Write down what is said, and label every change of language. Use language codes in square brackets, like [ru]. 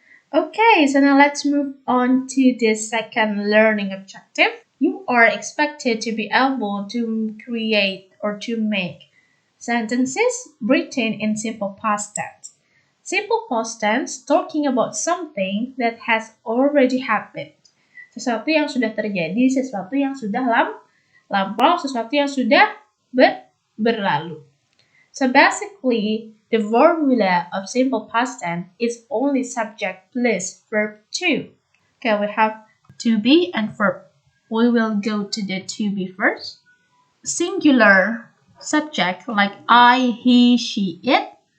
[en] Okay, so now let's move on to the second learning objective. You are expected to be able to create or to make sentences written in simple past tense. Simple past tense talking about something that has already happened. [id] Sesuatu yang sudah terjadi, sesuatu yang sudah lampau, sesuatu yang sudah berlalu. [en] So basically, the formula of simple past tense is only subject plus verb to. Okay, we have to be and verb. We will go to the to be first. Singular subject like I, he, she, it.